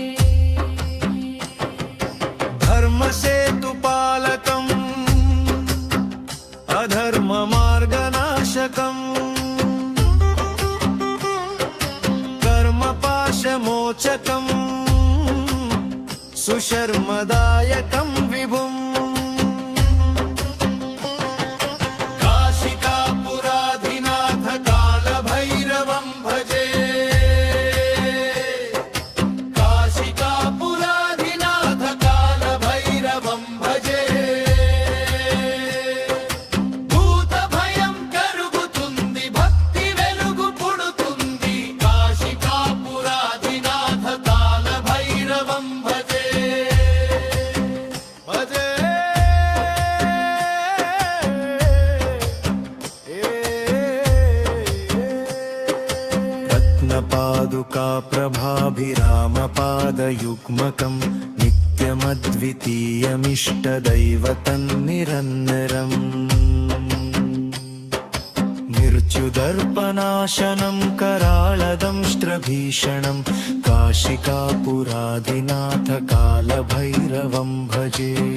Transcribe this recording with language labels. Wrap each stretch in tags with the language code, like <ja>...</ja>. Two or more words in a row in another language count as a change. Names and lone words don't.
<sa>धर्मसेतुपालकम् अधर्ममार्गनाशकम् कर्मपाशमोचकम् सुशर्मदायकं विभुम् काशिकापुराधिनाथकालभैरवं भजे। काशिकापुराधिनाथकालभैरवं भजे।</sa> <te>భూతభయం కరుగుతుంది భక్తి వెలుగు పుడుతుంది</te> <sa>కాశికాపురాధినాథకాలభైరవం భజే భజే। రత్నపాదుకా ప్రభాభిరామపాదయుగ్మకం नित्यमद्वितीयमिष्टदैवतन्निरन्तरम् मृत्युदर्पनाशनं कराळदंष्ट्रभीषणं काशिकापुराधिनाथकालभैरवं भजे।</sa>